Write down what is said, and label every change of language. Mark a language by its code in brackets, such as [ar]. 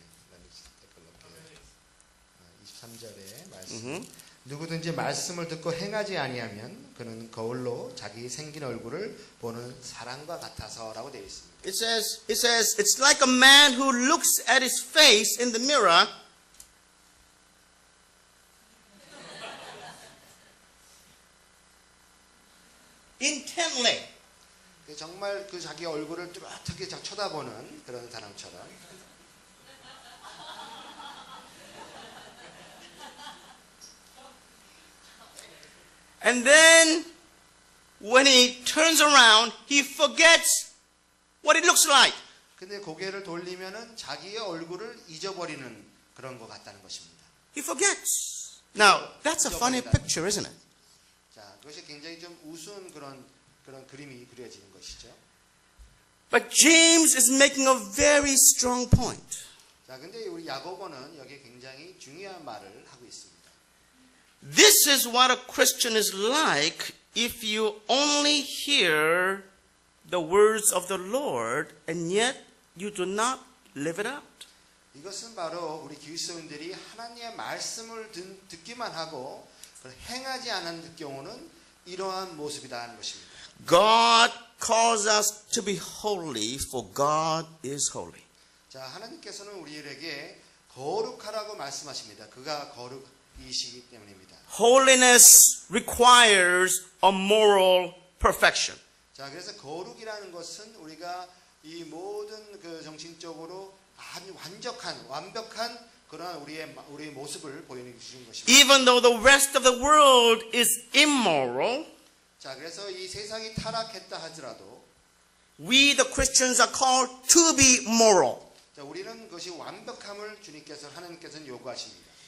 [en] Let me take a look at it. [ko] 23절의 말씀. 누구든지 말씀을 듣고 행하지 아니하면 그는 거울로 자기 생긴 얼굴을 보는 사람과 같아서라고 되어 있습니다. [en] It says, it's like a man who looks at his face in the mirror intently. [ko] 정말 그 자기 얼굴을 뚜렷하게 쳐다보는 그런 사람처럼. [en] And then when he turns around, he forgets what it looks like. [ko] 근데 고개를 돌리면은 자기의 얼굴을 잊어버리는 그런 것 같다는 것입니다. [en] He forgets. Now, that's a funny picture, isn't it? [ko] 자, 그것이 굉장히 좀 우스운 그런 그림이 그려지는 것이죠. [en] But James is making a very strong point. [ko] 자, 근데 우리 야고보는 여기에 굉장히 중요한 말을 하고 있습니다. [en] This is what a Christian is like if you only hear the words of the Lord and yet you do not live it out. [ko] 이것은 바로 우리 그리스도인들이 하나님의 말씀을 듣기만 하고 행하지 않은 경우는 이러한 모습이라는 것입니다. [en] God calls us to be holy, for God is holy. [ko] 자, 하나님께서는 우리에게 거룩하라고 말씀하십니다. 그가 거룩이시기 때문입니다. [en] Holiness requires a moral perfection. [ko] 자, 그래서 거룩이라는 것은 우리가 이 모든 그 정신적으로 아주 완벽한 그런 우리의 모습을 보여주는 것입니다. [en] Even though the rest of the world is immoral, [ko] 자, 그래서 이 세상이 타락했다 하더라도 [en] we the Christians are called to be moral. [ko] 자, 우리는 그것이 완벽함을 주님께서 하나님께서는 요구하십니다.